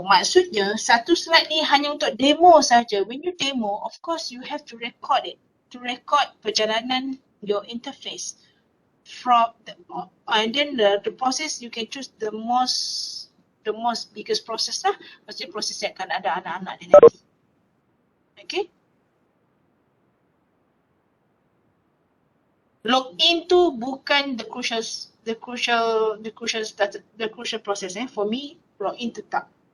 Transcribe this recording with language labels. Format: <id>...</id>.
<ms>Maksudnya, satu slide ni hanya untuk demo saja.</ms> <en>When you demo, of course you have to record it. To record perjalanan your interface. And then the process, you can choose the most biggest process lah.</en> <ms>Maksudnya proses yang akan ada anak-anak dia nanti. Okay?</ms> <en>Login</en> <ms>tu bukan</ms> <en>the crucial process. For me, login tetap.</en>